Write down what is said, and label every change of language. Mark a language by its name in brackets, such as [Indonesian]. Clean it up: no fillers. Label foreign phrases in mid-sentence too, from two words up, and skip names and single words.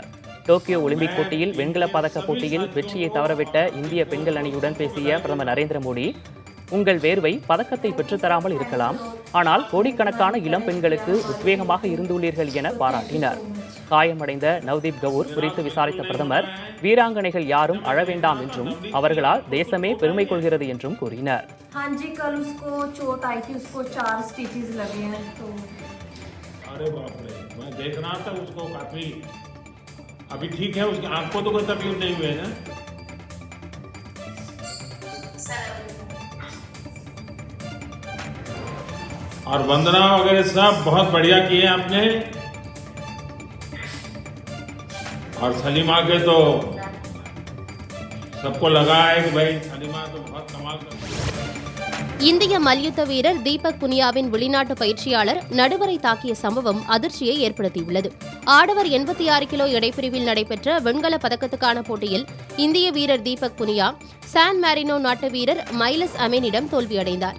[Tamil] டோக்கியோ ஒலிம்பிக் போட்டியில் வெண்கலப் பதக்க போட்டியில் வெற்றியை தவறவிட்ட இந்திய பெண்கள் அணியுடன் பேசிய பிரதமர் நரேந்திர மோடி, உங்கள் வேர்வை பதக்கத்தை பெற்றுத்தராமல் இருக்கலாம், ஆனால் கோடிக்கணக்கான இளம் பெண்களுக்கு உத்வேகமாக இருந்துள்ளீர்கள் என பாராட்டினார். காயமடைந்த நவ்தீப் கவுர் குறித்து விசாரித்த பிரதமர், வீராங்கனைகள் யாரும் அழ வேண்டாம் என்றும் அவர்களால் தேசமே பெருமை கொள்கிறது என்றும் கூறினார். [Hindi] अभी ठीक है, उसकी आंख को तो कोई तकलीफ नहीं हुई है ना? और वंदना वगैरह सब बहुत बढ़िया किए आपने. और सलीमा के तो सबको लगा है कि भाई सलीमा तो बहुत कमाल कर. [Tamil] இந்திய மல்யுத்த வீரர் தீபக் புனியாவின் வெளிநாட்டு பயிற்சியாளர் நடுவரை தாக்கிய சம்பவம் அதிர்ச்சியை ஏற்படுத்தியுள்ளது. ஆடவர் 86 கிலோ எடைப்பிரிவில் நடைபெற்ற வெண்கல பதக்கத்துக்கான போட்டியில் இந்திய வீரர் தீபக் புனியா சான் மாரினோ நாட்டு வீரர் மைலஸ் அமேனிடம் தோல்வியடைந்தார்.